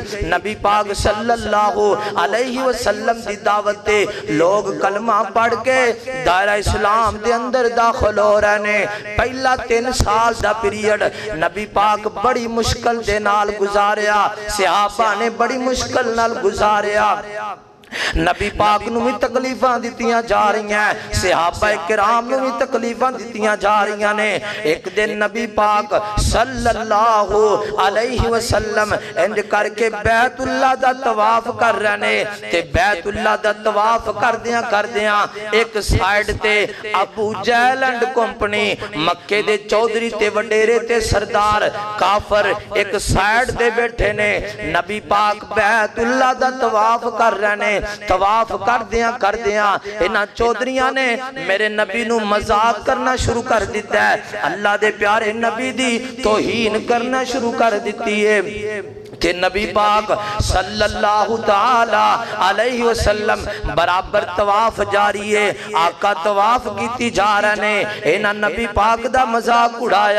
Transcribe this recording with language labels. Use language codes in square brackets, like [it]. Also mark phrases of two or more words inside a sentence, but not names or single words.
[pa] نبی پاک [ar] صلی اللہ علیہ وسلم [pa] دی دعوت دے لوگ کلمہ پڑھ کے دائرہ اسلام دے اندر داخل ہو رہے نے۔ پہلا 3 سال دا پیریڈ نبی پاک بڑی مشکل دے نال گزاریا، صحابہ نے بڑی مشکل نال گزاریا۔ نبی پاک نو بھی تکلیفاں دیتیاں جا رہی ہیں، صحابہ کرام نو بھی تکلیفاں دیتیاں جا رہی ہیں۔ ایک دن نبی پاک [ar] صلی اللہ علیہ وسلم [pa] انج کر کے بیت اللہ دا طواف کر رہے ہیں تے بیت اللہ دا طواف کر دیاں ایک سائیڈ تے ابو جہل [en] and company [pa] مکے دے چودھری تے وڈیرے تے سردار کافر ایک سائیڈ تے بیٹھے نے۔ نبی پاک بیت اللہ دا طواف کر رہے ہیں، طواف کر دیاں انہاں چودھریاں نے میرے نبی نو مذاق کرنا شروع کر دیتا ہے، اللہ دے پیارے نبی دی توہین کرنا شروع کر دیتی ہے کہ نبی پاک [ar] صلی اللہ تعالی علیہ وسلم [pa] برابر طواف جاری ہے، آقا طواف کیتی جا رہے ہیں، انہاں نبی پاک دا مذاق اڑایا۔